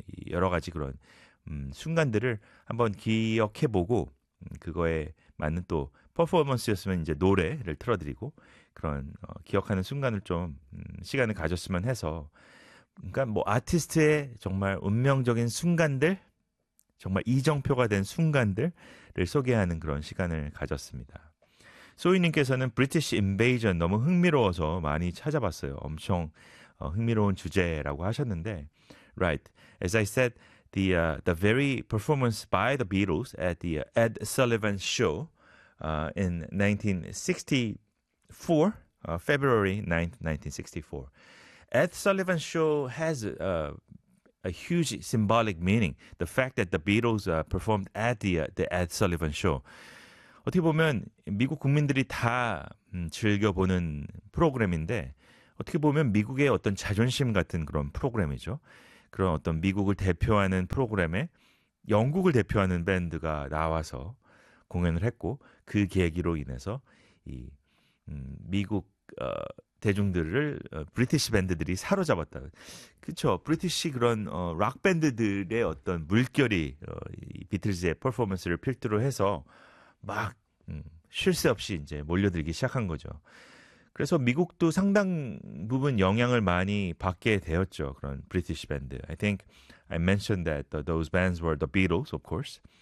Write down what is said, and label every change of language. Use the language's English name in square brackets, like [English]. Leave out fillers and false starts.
[Korean] 여러 가지 그런 순간들을 한번 기억해보고, 그거에 맞는 또 퍼포먼스였으면 이제 노래를 틀어드리고 그런 기억하는 순간을 좀 시간을 가졌으면 해서 그러니까 뭐 아티스트의 정말 운명적인 순간들 정말 이정표가 된 순간들을 소개하는 그런 시간을 가졌습니다. 소희님께서는 브리티시 인베이전 너무 흥미로워서 많이 찾아봤어요. 엄청 흥미로운 주제라고 하셨는데 [English] Right, as I said the very performance by the Beatles at the Ed Sullivan Show in 1964, February 9th, 1964. Ed Sullivan Show has a huge symbolic meaning. The fact that the Beatles performed at the Ed Sullivan Show. [Korean] 어떻게 보면 미국 국민들이 다 즐겨보는 프로그램인데 어떻게 보면 미국의 어떤 자존심 같은 그런 프로그램이죠. 그런 어떤 미국을 대표하는 프로그램에 영국을 대표하는 밴드가 나와서 공연을 했고 그 계기로 인해서 이 미국 대중들을 브리티시 밴드들이 사로잡았다. 그쵸? 브리티시 그런 락 밴드들의 어떤 물결이 비틀즈의 퍼포먼스를 필두로 해서 막쉴새 없이 이제 몰려들기 시작한 거죠. 그래서 미국도 상당 부분 영향을 많이 받게 되었죠. 그런 브리티시 밴드. [English] I think I mentioned that those bands were the Beatles, of course.